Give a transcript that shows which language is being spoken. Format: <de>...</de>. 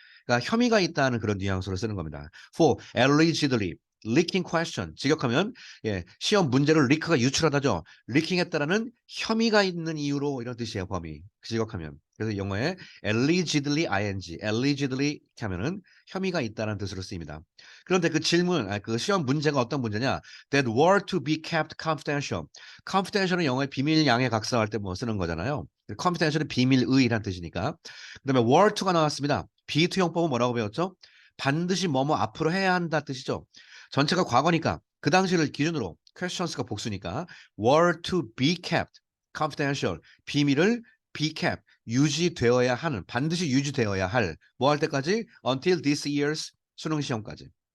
<ko>그러니까 혐의가 있다는 그런 뉘앙스로 쓰는 겁니다.</ko> <en>For allegedly leaking question</en> <ko>직역하면 예, 시험 문제를 리크가 유출하다죠. 리킹했다라는 혐의가 있는 이유로 이런 뜻이에요. 범위 직역하면. 그래서 영어에 allegedly allegedly 이렇게 하면은 혐의가 있다는 뜻으로 쓰입니다. 그런데 그 질문, 그 시험 문제가 어떤 문제냐?</ko> <en>That were to be kept confidential.</en> <ko>confidential은 영어의 비밀 양해 각서할 때 뭐 쓰는 거잖아요. confidential은 비밀의란 뜻이니까. 그다음에 were to가 나왔습니다. be to 형법은 뭐라고 배웠죠? 반드시 뭐뭐 앞으로 해야 한다 뜻이죠. 전체가 과거니까 그 당시를 기준으로 questions가 복수니까</ko> <en>were to be kept confidential</en> <ko>비밀을 be kept 유지되어야 하는 반드시 유지되어야 할 뭐 할 때까지 until this year's 수능 시험까지.</ko>